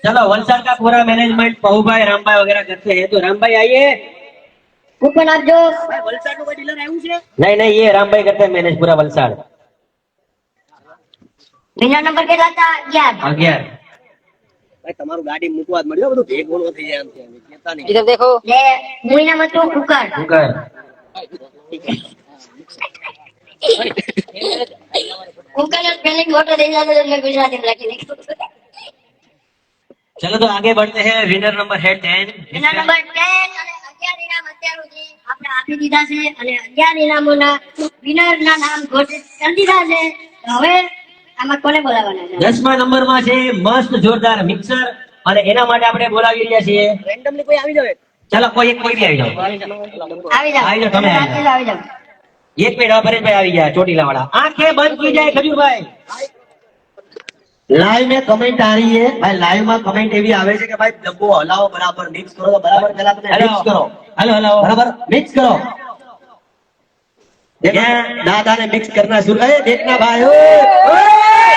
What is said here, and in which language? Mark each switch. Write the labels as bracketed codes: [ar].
[hi] चलो वलसाड का पूरा मैनेजमेंट पहू भाई राम भाई वगैरह करते हैं तो राम भाई आइए [gu] કૂપન આપજો. [hi] नहीं नहीं ये राम भाई करते हैं मैनेज पूरा वलसाड [gu] વિનર નંબર કેટલા હતા? 11. 11 ભાઈ તમારું ગાડી મૂકવા જ મળ્યો બધું ભેગું ન થઈ જાય આમ તેમ. કહેતા નહીં. [hi] इधर देखो [gu] લે હું ઇનામ હતું કુકર. [hi] कुकर [gu] કુકર જ સ્પેલિંગ ખોટો થઈ જતો એટલે ગુજરાતીમાં લખી નાખ્યું. [hi] चलो तो आगे बढ़ते हैं विनर नंबर है 10 [gu] વિનર નંબર 10 અને 11 ઇનામ અત્યાર સુધી આપણે આપી દીધા છે અને 11 ઇનામોના વિનરના નામ ઘોષિત કરી દીધા છે. તો હવે આમાં કોને બોલાવવાના છે? 10મા નંબર માં છે મસ્ત જોરદાર મિક્સર અને એના માટે આપણે બોલાવી રહ્યા છીએ રેન્ડમલી કોઈ આવી જાય. ચલો કોઈ એક કોઈ બી આવી જાઓ આવી જાઓ. આવી જાઓ, તમે આવી રાત્રે જ આવી જાઓ. એક મિનિટ પરેશભાઈ આવી ગયા ચોટીલા [hi] वाला आंखें बंद की जाए [gu] खजूरभाई લાઈવ [hi] में कमेंट आ रही है भाई लाइव में कमेंट [gu] એવી આવે છે કે ભાઈ ડબ્બો હલાવો બરાબર મિક્સ કરો તો બરાબર પહેલા તમે મિક્સ કરો [hi] हेलो हेलो बराबर मिक्स करो देखो दादा ने मिक्स करना शुरू अरे देखना भाई